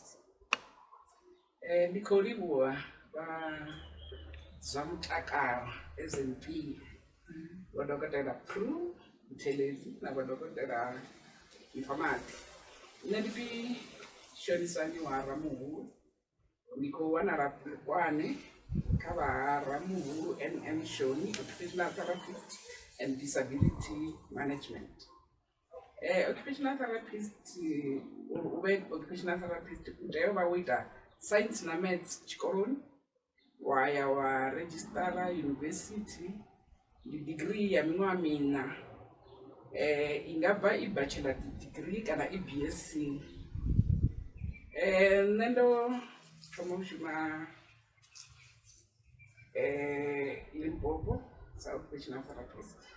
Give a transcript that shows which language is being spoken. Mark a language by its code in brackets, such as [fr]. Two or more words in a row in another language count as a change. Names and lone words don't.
[ve] Ndi khou livhuwa vha zwa mutakalo ezempilo vha dokotela Pru Mthelezi na vha dokotela Mfamati. Nṋe ndi pfi Shonisani wa Ramuhulu ndi khou wanala Polokwane kha vha Ramuhulu NM Shoni, [en] occupational therapist and disability management. Occupational therapist [ve] ube [en] occupational therapist [ve] u tea u vha wo ita science na maths tshikoloni wa ya wa registera university ndi degree ya miṅwaha mina i nga bva i [en] bachelor degree [ve] kana i BSc. Nṋe ndo thoma u shuma Limpopo sa [en] occupational therapist.